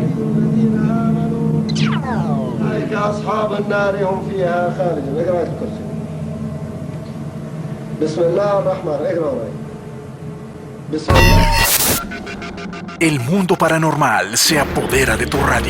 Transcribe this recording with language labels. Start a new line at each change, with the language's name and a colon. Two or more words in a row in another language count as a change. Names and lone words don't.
Arabic: الذين آمنوا أولئك أصحاب النار هم فيها خالدون. اقرأ آية الكرسي. بسم الله الرحمن الرحيم. اقرأ وراي. بسم الله.
Spanish: El mundo paranormal se apodera de tu radio.